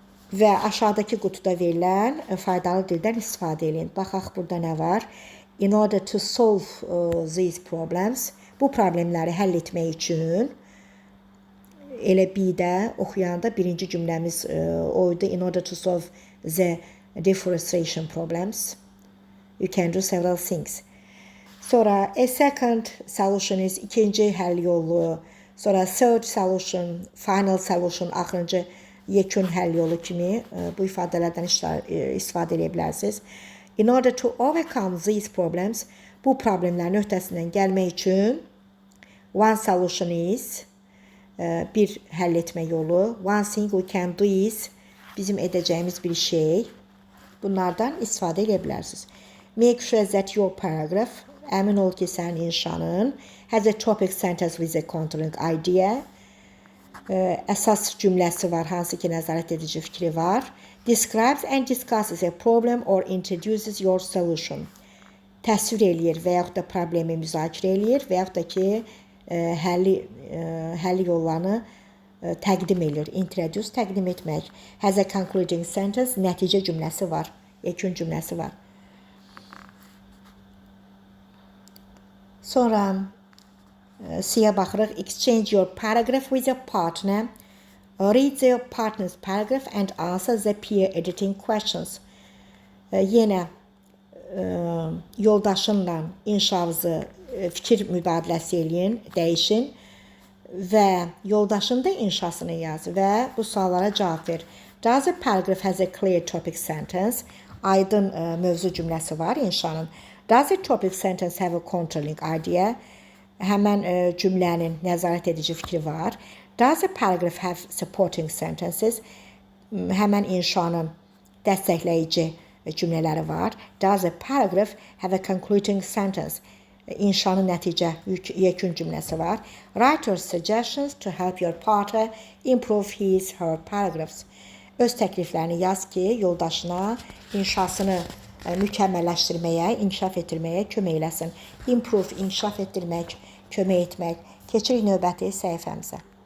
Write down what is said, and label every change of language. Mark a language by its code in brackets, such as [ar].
[az] Və aşağıdakı qutuda verilən faydalı dildən istifadə edin. Baxaq, burada nə var? [en] In order to solve these problems, [az] bu problemləri həll etmək üçün, elə bir-də oxuyanda birinci cümləmiz oydu. [en] In order to solve the deforestation problems, you can do several things. [az] Sonra [en] a second solution is [az] ikinci həll yolu. Sonra [en] third solution, final solution, [az] axırıncı yekun həll yolu kimi bu ifadələrdən istifadə edə bilərsiniz. [en] In order to overcome these problems, [az] bu problemlərin öhdəsindən gəlmək üçün [en] one solution is, [az] bir həll etmə yolu. [en] One thing we can do is, [az] bizim edəcəyimiz bir şey. Bunlardan istifadə edə bilərsiniz. [en] Make sure that your paragraph, [az] əmin ol ki, sənin inşanın [en] has a topic sentence with a controlling idea. [az] Əsas cümləsi var, hansı ki, nəzarət edici fikri var. [en] Describes and discusses a problem or introduces your solution. [az] Təsvir eləyir və yaxud da problemi müzakirə eləyir və yaxud da ki, həlli yollarını təqdim eləyir. Introduce, təqdim etmək. [en] Has a concluding sentence, [az] nəticə cümləsi var, yekun cümləsi var. Sonra C-yə baxırıq. [en] Exchange your paragraph with a partner. Read the partner's paragraph and answer the peer editing questions. [az] Yenə yoldaşınla inşanızı fikir mübadiləsi eləyin, dəyişin və yoldaşın da inşasını yaz və bu suallara cavab ver. [en] Does the paragraph has a clear topic sentence? [az] Aydın mövzu cümləsi var inşanın. [en] Does the topic sentence have a controlling idea? [az] Həmən cümlənin nəzarət edici fikri var. [en] Does the paragraph have supporting sentences? [az] Həmən inşanın dəstəkləyici cümlələri var. [en] Does the paragraph have a concluding sentence? [az] İnşanın nəticə, yekun cümləsi var. [en] Write your suggestions to help your partner improve his, her paragraphs. [az] Öz təkliflərini yaz ki, yoldaşına inşasını mükəmməlləşdirməyə, inkişaf etdirməyə kömək eləsin. Improve, inkişaf etdirmək, kömək etmək. Keçirik növbəti səhifəmizə.